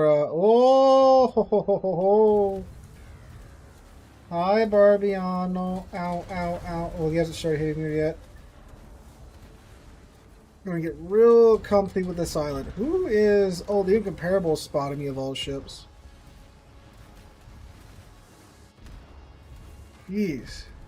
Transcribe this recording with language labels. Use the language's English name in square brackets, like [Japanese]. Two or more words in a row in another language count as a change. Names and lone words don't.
[English] Oh, ho, ho, ho, ho, ho. Hi, Barbiano. Ow, ow, ow. Oh, he hasn't started hitting her yet. I'm gonna get real comfy with this island. Who is... Oh, the Incomparable spotting me of all ships. Jeez.